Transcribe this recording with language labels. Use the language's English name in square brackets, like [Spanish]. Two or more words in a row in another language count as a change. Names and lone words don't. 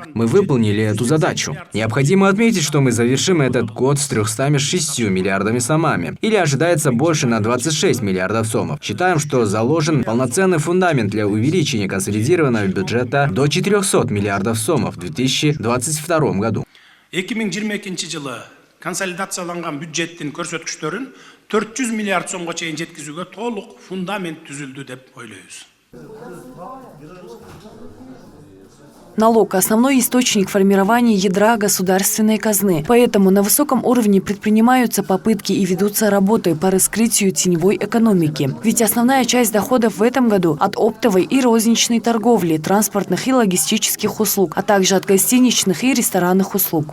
[Russian] Мы выполнили эту задачу. Необходимо отметить, что мы завершим этот год с 306 миллиардами сомами. Или ожидается больше на 26 миллиардов сомов. Считаем, что заложен полноценный фундамент для увеличения консолидированного бюджета до 400 миллиардов сомов в 2022 году. [Kyrgyz] 2022 жылы консолидацияланган бюджеттин көрсөткүчтөрүн 400 миллиард сомго чейин жеткизүүгө толук фундамент түзүлдү деп ойлойбуз. [Russian] Налог – основной источник формирования ядра государственной казны. Поэтому на высоком уровне предпринимаются попытки и ведутся работы по раскрытию теневой экономики. Ведь основная часть доходов в этом году от оптовой и розничной торговли, транспортных и логистических услуг, а также от гостиничных и ресторанных услуг.